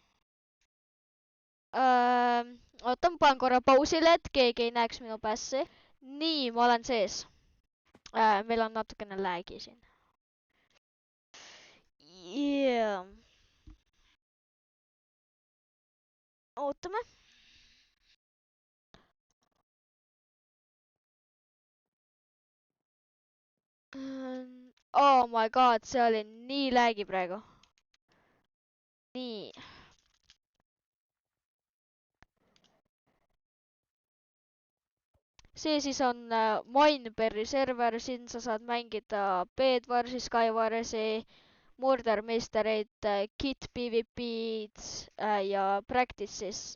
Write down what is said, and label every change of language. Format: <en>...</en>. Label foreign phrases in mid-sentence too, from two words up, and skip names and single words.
<et>Oota, ma panen korra pausile, et keegi ei näeks minu passi. Nii, ma olen sees. Meil on natukene lag'i siin. Yeah. Ootame.</et> <en>Oh my god,</en> <et>see oli nii lag'i praegu. Nii. See siis on Mineberry server, siin sa saad mängida Bedwarsi, Skywarsi, Murder Mystery'd, Kit PvP'd ja Practice'is.</et>